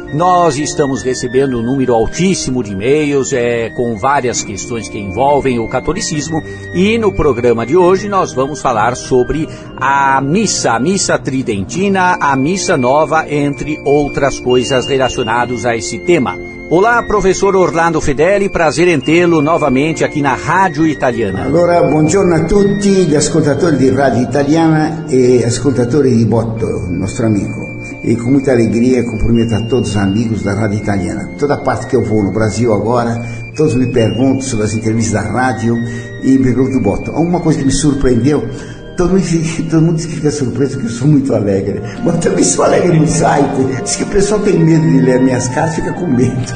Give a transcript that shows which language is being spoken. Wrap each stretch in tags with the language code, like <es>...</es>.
<pt>Nós estamos recebendo um número altíssimo de e-mails com várias questões que envolvem o catolicismo, e no programa de hoje nós vamos falar sobre a missa tridentina, a missa nova, entre outras coisas relacionadas a esse tema. Olá, professor Orlando Fedeli, prazer em tê-lo novamente aqui na Rádio Italiana.</pt> <it>Allora, buongiorno a tutti gli ascoltatori di Radio Italiana e ascoltatori di Botto, nostro amico.</it> <pt>E com muita alegria cumprimento a todos os amigos da Rádio Italiana. Toda parte que eu vou no Brasil agora, todos me perguntam sobre as entrevistas da rádio e me perguntam do Botto. Uma coisa que me surpreendeu, todo mundo diz que fica surpreso que eu sou muito alegre. Mas também sou alegre no site. Diz que o pessoal tem medo de ler minhas cartas, fica com medo.</pt>